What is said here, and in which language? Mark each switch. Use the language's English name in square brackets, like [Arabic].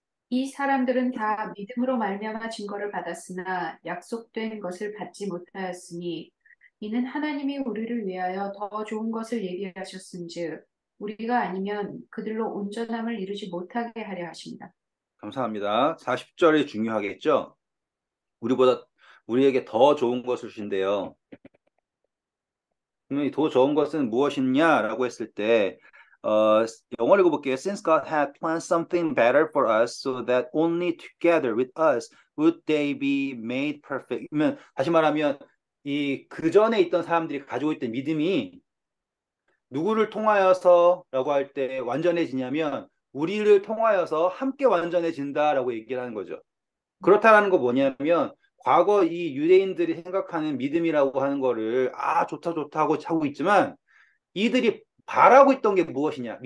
[Korean] 이 사람들은 다 믿음으로 말미암아 증거를 받았으나 약속된 것을 받지 못하였으니 이는 하나님이 우리를 위하여 더 좋은 것을 예비하셨은즉 우리가 아니면 그들로 온전함을 이루지 못하게 하려 하십니다. 감사합니다. 40절이 중요하겠죠? 우리보다 우리에게 더 좋은 것을 주신대요. 그러면 더 좋은 것은 무엇이냐라고 했을 때 어, 영어로 읽어볼게요. [English] Since God had planned something better for us, so that only together with us would they be made perfect. [Korean] 그러면 다시 말하면 이 그전에 있던 사람들이 가지고 있던 믿음이 누구를 통하여서라고 할 때 완전해지냐면 우리를 통하여서 함께 완전해진다라고 얘기를 하는 거죠. 그렇다라는 거 뭐냐면 과거 이 유대인들이 생각하는 믿음이라고 하는 거를 좋다 좋다 하고 하고 있지만 이들이 바라고 있던 게 무엇이냐?